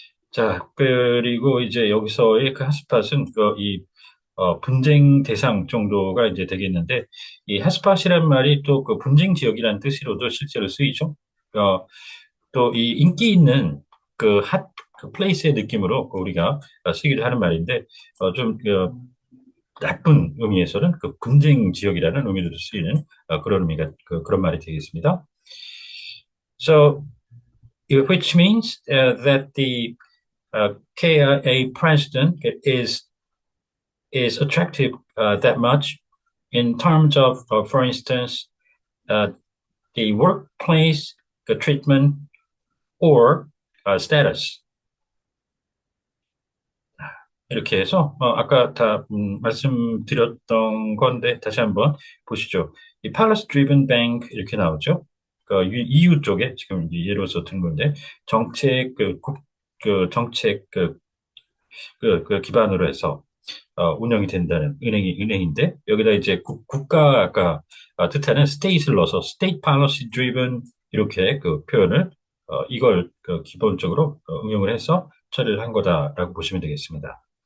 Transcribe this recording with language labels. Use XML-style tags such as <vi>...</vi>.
<ko>자, 그리고 이제 여기서의 그 핫스팟은 분쟁 대상 정도가 이제 되겠는데, 이 핫스팟이란 말이 또 그 분쟁 지역이라는 뜻으로도 실제로 쓰이죠. 또 이 인기 있는 그 플레이스의 느낌으로 우리가 쓰기도 하는 말인데, 좀 나쁜 의미에서는 그 분쟁 지역이라는 의미로도 쓰이는 그런 의미가 그런 말이 되겠습니다.</ko> <en>So, which means that the KIA president is attractive that much in terms of, for instance, uh, the workplace the treatment or status.</en> <ko>이렇게 해서 아까 다 말씀드렸던 건데 다시 한번 보시죠. 이 Policy Driven Bank 이렇게 나오죠. EU 쪽에 지금 예로서 든 건데 정책 정책 그 기반으로 해서 운영이 된다는 은행인데 여기다 이제 국가 아까 뜻하는 state를 넣어서 state policy driven 이렇게 그 표현을 이걸 기본적으로 응용을 해서 처리를 한 거다라고 보시면 되겠습니다.</ko>